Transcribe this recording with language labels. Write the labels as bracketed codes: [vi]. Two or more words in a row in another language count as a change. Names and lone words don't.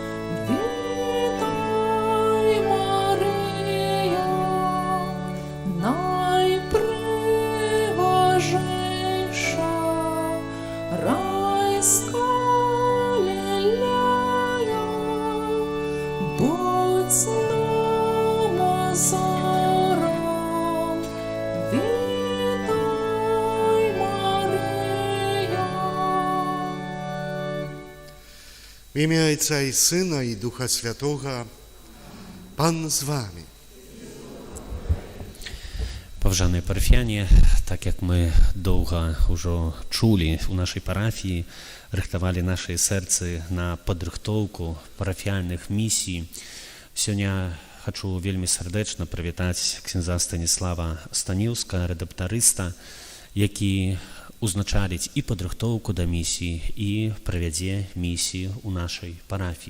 [uk] вітай, Марія, найприважніша райська лілея, будь нам узором, вітай, Марія. В ім'я Отця і Сина, і Духа Святого, Пан з вами. [be] Паважаныя парафіяне, так як мы доўга ўжо чулі у нашай парафіі, рыхтавалі нашыя сэрцы на падрыхтоўку парафіяльных місій, сёння хачу вельмі сардэчна прывітаць ксяндза Станіслава Станіўска, рэдактарыста, які узначаліць і падрыхтоўку да місій, і правядзе місіі ў нашай парафіі.